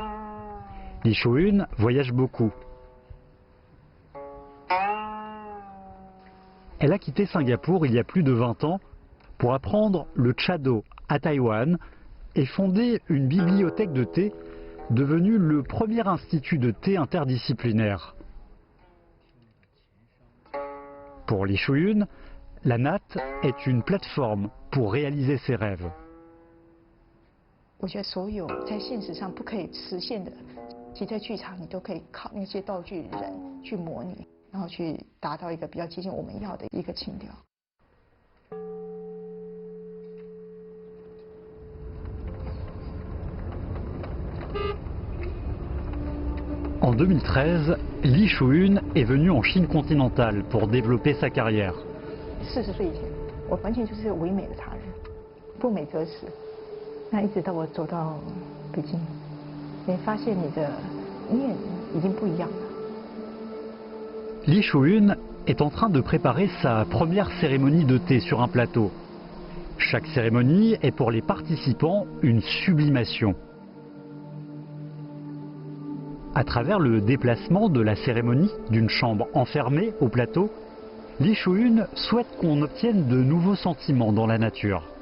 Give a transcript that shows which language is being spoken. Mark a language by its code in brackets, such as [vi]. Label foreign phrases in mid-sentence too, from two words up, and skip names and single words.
[fr] Li Shuun voyage beaucoup. Elle a quitté Singapour il y a plus de 20 ans pour apprendre le Chado à Taïwan et fonder une bibliothèque de thé devenue le premier institut de thé interdisciplinaire. Pour Li Shuun, la natte est une plateforme pour réaliser ses rêves. [zh] 我觉得所有在现实上不可以实现的，其实在剧场你都可以靠那些道具人去模拟。然后去达到一个比较接近我们要的一个情调。 [fr] En 2013, Li Shuun est venu en Chine continentale pour développer sa carrière. [zh] 40 岁以前，我完全就是唯美的茶人，不美则死。那一直到我走到北京，你发现你的念已经不一样了。 [fr] Li Shuun est en train de préparer sa première cérémonie de thé sur un plateau. Chaque cérémonie est pour les participants une sublimation. À travers le déplacement de la cérémonie d'une chambre enfermée au plateau, Li Shuun souhaite qu'on obtienne de nouveaux sentiments dans la nature.